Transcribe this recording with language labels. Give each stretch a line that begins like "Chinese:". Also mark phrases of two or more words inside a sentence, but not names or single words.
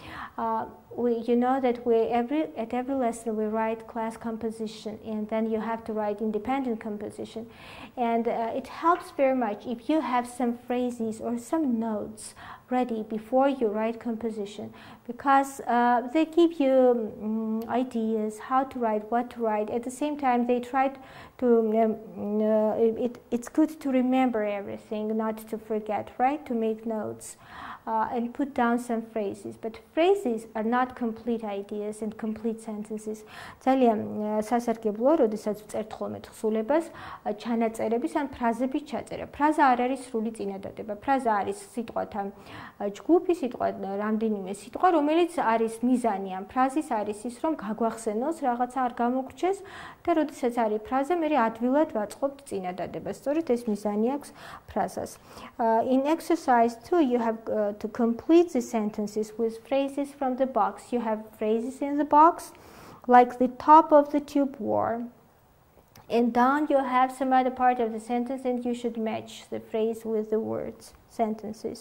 English: You know that at every lesson we write class composition, and then you have to write independent composition, and it helps very much if you have some phrases or some notes ready before you write composition, because they give you ideas how to write, what to write. At the same time, they try to it's good to remember everything, not to forget, right? To make notes. And put down some phrases, but phrases are not complete ideas and complete sentences.
Georgian: ძალიან სასარგებლოა, როდესაც ვწერთ ხოლმე თხზულებას, ჩანაწერების ან ფრაზების ჩაწერა. ფრაზა არ არის სრული წინადადება. ფრაზა არის სიტყვათა ჯგუფი, სიტყვა რამდენიმე სიტყვა, რომელიც არის მიზანი ამ ფრაზის არის ის, რომ გაგვახსენოს რაღაცა არ გამოგრჩეს და როდესაც არის ფრაზა, მე ადვილად ვაწყობთ წინადადებას. სწორედ ეს მიზანი აქვს ფრაზას.
English: In exercise 2, you have to complete the sentences with phrases from the box. You have phrases in the box, like the top of the tube wore. And down you have some other part of the sentence, and you should match the phrase with the words, sentences.